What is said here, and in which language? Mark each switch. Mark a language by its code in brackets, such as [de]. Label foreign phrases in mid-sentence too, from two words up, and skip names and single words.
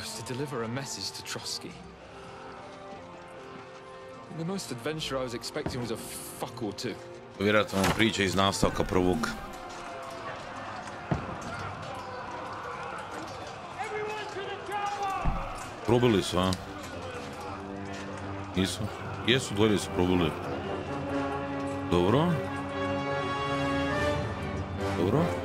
[en] deliver a message to Trotsky. The most adventure I was expecting was a fuck or two. [hr] Vjerojatno vam priča iz nastavka prvog. Probili su, a? Nisu? Jesu, dvoje su probili. Dobro. Dobro.